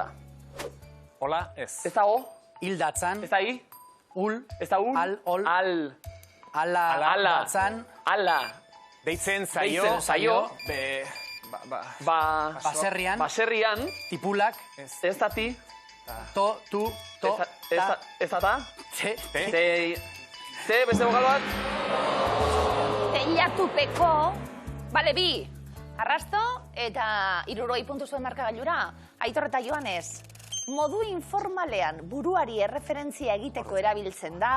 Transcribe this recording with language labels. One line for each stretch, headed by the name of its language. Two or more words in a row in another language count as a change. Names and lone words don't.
Basque: hola, ez. Ez da o. Hildatzan, Ez da i. ul, Ez da ul. Al, ol. Al. ala, Ala. datzan, Ala. Deitzen zaio, Deitzen zaio. baserrian, Baserrian. tipulak, Ez da ti. to, tu, to, ta, Ez da ta. te, Te, beste bokal bat. Teilatupeko, bale, bi. Arrasto eta 60 puntu zuen markagailura. Aitor eta Joanes. Modu informalean buruari erreferentzia egiteko erabiltzen da.